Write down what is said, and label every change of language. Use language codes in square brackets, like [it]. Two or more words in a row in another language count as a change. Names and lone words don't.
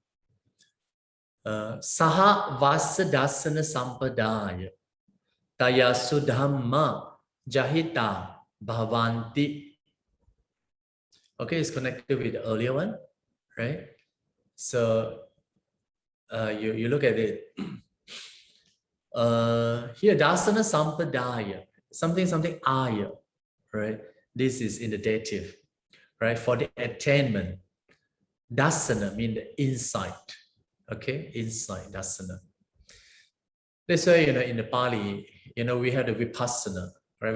[pi] Saha Vasadasana Sampadaya Taya Sudhamma Jahita bhavanti. [en] Okay, it's connected with the earlier one, right? So you look at it. Here, [pi] dasana sampadaya, [en] something aya, right? This is in the dative, right? For the attainment. Dasana means the insight. Okay, insight, dasana. That's why, in the Pāli, we have the vipassana, right?